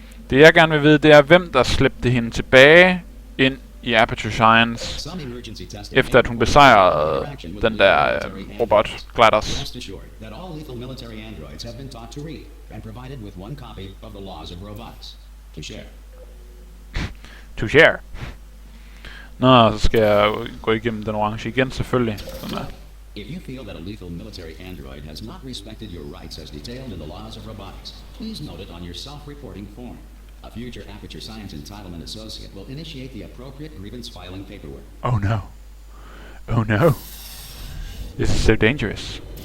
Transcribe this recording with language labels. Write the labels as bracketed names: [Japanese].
[Danish] Det jeg gerne vil vide, det er, hvem der slæbte hende tilbage ind i Aperture Science, efter at hun besejrede den der robot, GLaDOS. [English] Rest assured that all lethal military androids have been taught to read and provided with one copy of the laws of robotics to share. To share. [Danish] Nå, så skal jeg gå igennem den orange igen, selvfølgelig. Sådan der. [English] If you feel that a lethal military android has not respected your rights as detailed in the laws of robotics, please note it on your self-reporting form. A future Aperture Science Entitlement Associate will initiate the appropriate grievance filing paperwork. Oh no. Oh no. This is so dangerous.